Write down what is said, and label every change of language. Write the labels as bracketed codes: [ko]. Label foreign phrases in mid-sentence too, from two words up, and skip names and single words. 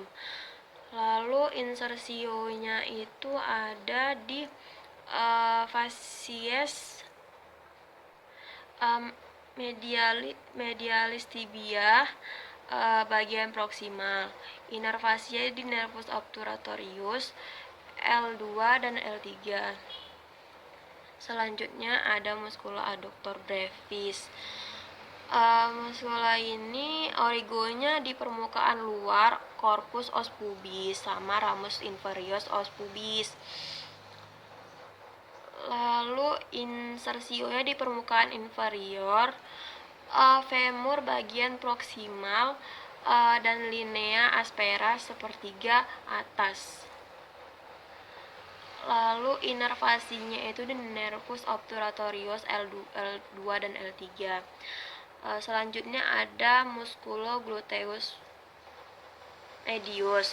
[id] Lalu insersionya itu ada di [la] facies medialis tibia [id] bagian proksimal. Inervasinya di [la] nervus obturatorius [id] L2 dan L3. Selanjutnya ada [la] musculo adductor brevis. [id] Muscula ini origonya di permukaan luar [la] corpus os pubis [id] sama [la] ramus inferior os pubis. [id] Lalu insersionya di permukaan inferior femur bagian proksimal dan [la] linea aspera [id] sepertiga atas. Lalu inervasinya itu di [la] nervus obturatorius [id] L2 dan L3. Selanjutnya ada [la] musculo gluteus medius.